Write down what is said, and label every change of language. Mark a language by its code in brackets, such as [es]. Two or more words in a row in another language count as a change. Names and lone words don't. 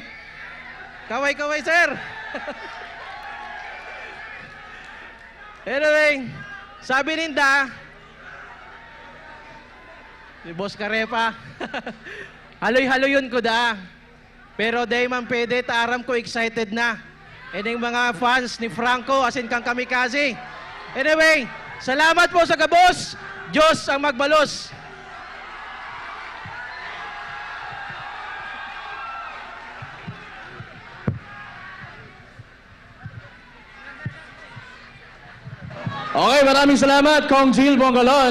[bik] Kaway-kaway, sir. Anyway, sabi ninda, si Boss Karepa, haloy-haloyon ko da. Pero day man pwede, taaram ko excited na. And yung mga fans ni Franco, asin kang Kamikaze. Anyway, salamat po sa gabos. Diyos ang magbalos. [tl] Okay, maraming salamat, Kong Jill Bongalon.